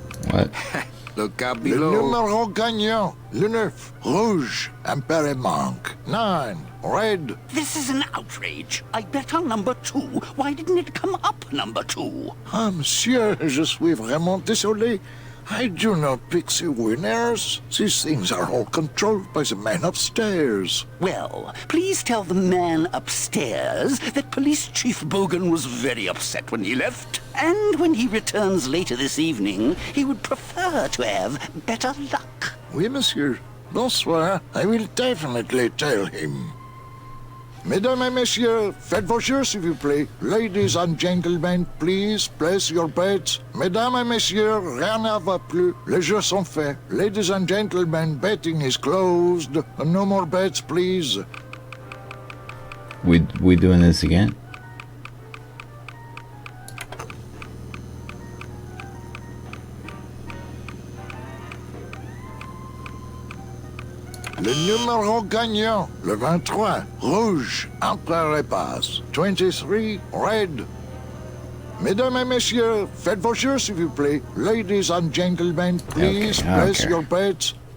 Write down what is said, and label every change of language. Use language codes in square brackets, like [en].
[en] What? Look out [fr] Le [en] below. [fr] numéro gagnant. Le 9. Rouge. Impère manque. [en] 9. Red. This is an outrage. I bet on number 2. Why didn't it come up number 2? [fr] Ah, monsieur, je suis vraiment désolé. [en] I do not pick the winners. These things are all controlled by the man upstairs. Well, please tell the man upstairs that Police Chief Bogan was very upset when he left. And when he returns later this evening, he would prefer to have better luck. [fr] Oui, monsieur. Bonsoir. [en] I will definitely tell him. [fr] Mesdames et messieurs, faites vos jeux s'il vous plaît. [en] Ladies and gentlemen, please place your bets. [fr] Mesdames et messieurs, rien ne va plus. Les jeux sont faits. [en] Ladies and gentlemen, betting is closed. No more bets, please. We doing this again? [fr] Le numéro gagnant, le 23, rouge, entre les passes. 23, red. Mesdames et messieurs, faites vos jeux s'il vous plaît. [en] Ladies and gentlemen, please place your bets.